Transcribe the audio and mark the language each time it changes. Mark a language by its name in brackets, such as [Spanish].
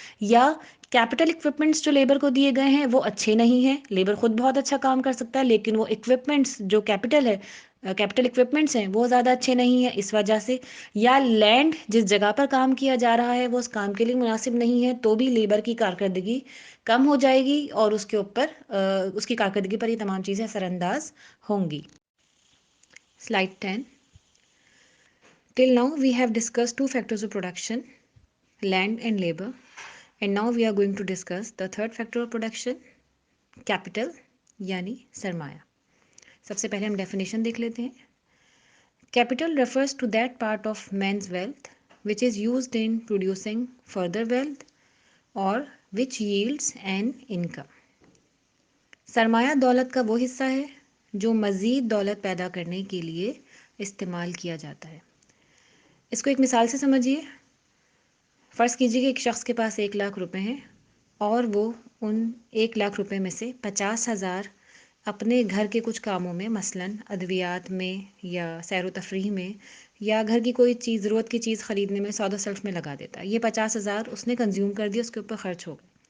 [Urdu] یا capital equipments جو labour کو دیے گئے ہیں وہ اچھے نہیں ہیں، لیبر خود بہت اچھا کام کر سکتا ہے لیکن وہ اکوپمنٹس جو کیپٹل اکوپمنٹس ہیں وہ زیادہ اچھے نہیں ہیں اس وجہ سے، یا لینڈ جس جگہ پر کام کیا جا رہا ہے وہ اس کام کے لیے مناسب نہیں ہے تو بھی لیبر کی کارکردگی کم ہو جائے گی اور اس کے اوپر اس کی کارکردگی پر یہ تمام چیزیں اثر انداز ہوں گی۔ [English] Slide 10. Till now we have discussed 2 factors of production, land and labor, and now we are going to discuss the third factor of production, capital [Urdu] یعنی سرمایہ۔ سب سے پہلے ہم ڈیفینیشن دیکھ لیتے ہیں۔ [English] Capital refers to that part of man's wealth which is used in producing further wealth or which yields an income. [Urdu] سرمایہ دولت کا وہ حصہ ہے جو مزید دولت پیدا کرنے کے لیے استعمال کیا جاتا ہے۔ اس کو ایک مثال سے سمجھیے۔ فرض کیجیے کہ ایک شخص کے پاس 1,00,000 روپے ہیں اور وہ ان 1,00,000 روپے میں سے 50,000 اپنے گھر کے کچھ کاموں میں، مثلاً ادویات میں یا سیر و تفریح میں یا گھر کی کوئی چیز، ضرورت کی چیز خریدنے میں، سودا سلف میں لگا دیتا ہے۔ یہ 50,000 اس نے کنزیوم کر دیا، اس کے اوپر خرچ ہو گئے۔